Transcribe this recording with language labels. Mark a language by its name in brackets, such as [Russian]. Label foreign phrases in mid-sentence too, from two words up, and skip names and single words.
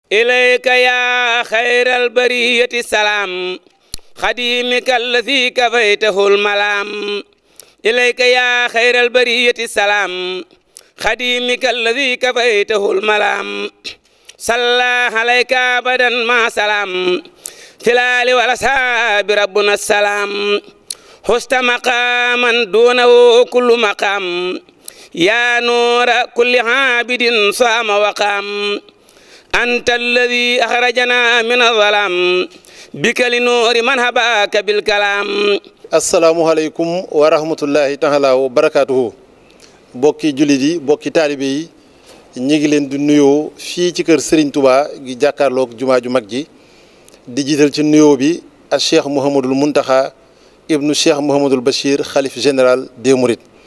[Arabic] إليك يا خير البرية السلام خديمك الذي كفيته الملام إليك يا خير البرية السلام خديمك الذي كفيته الملام صلى عليك أبدا ما سلام في الآل والأصحاب ربنا السلام حست مقاما دونه كل مقام يا نور كل عابد صام وقام أنت الذي أخرجنا من الظلام بك لنور من هباك بالكلام. السلام عليكم ورحمة الله تعالى وبركاته [Wolof] bokki jullit yi bokki taalibe yi ñi ngi leen di nuyoo fii ci kër Serigne Touba gi jàkkaarloog jumaa ju mag ji di jiital ci nuyoo bi ak Cheikh Mouhamadul Mountakha ibnu Cheikh Mouhamadul Bachir xalif [French] général des Mourides